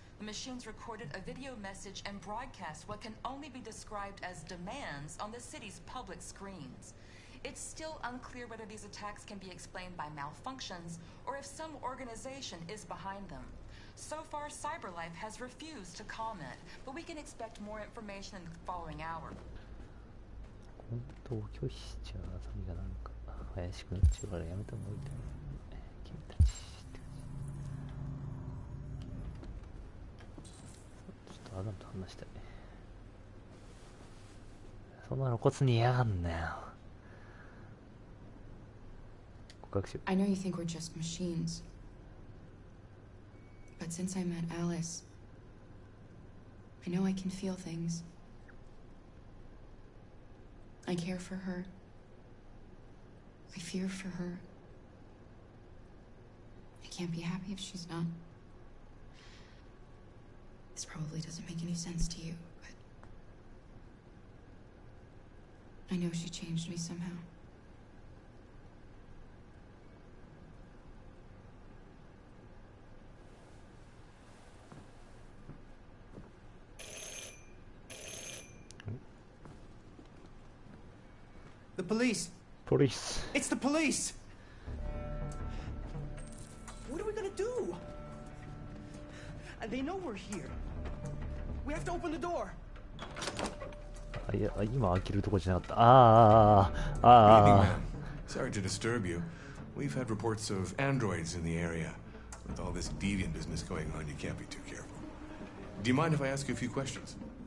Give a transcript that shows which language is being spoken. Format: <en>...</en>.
<en>The machines recorded a video message and broadcast what can only be described as demands on the city's public screens. It's still unclear whether these attacks can be explained by malfunctions or if some organization is behind them. So far, CyberLife has refused to comment, but we can expect more information in the following hour.</en> <ja>本当拒否しちゃうあさみがなんか怪しくなっちゃうからやめた方がいいと思う。君たちって感じ。ちょっとアダムと話したい。そんな露骨に嫌がんなよ。告白しよう。</ja> <en>I know you think we're just machines. But since I met Alice, I know I can feel things. I care for her. I fear for her. I can't be happy if she's not. This probably doesn't make any sense to you, but I know she changed me somehow. The police. Police. It's the police. What are we gonna do? They know we're here. We have to open the door.</en> <ja>いや今開けるとこじゃなかった。</ja> <en>Good evening, ma'am. Sorry to disturb you. We've had reports of androids in the area. With all this deviant business going on, you can't be too careful. Do you mind if I ask you a few questions?</en>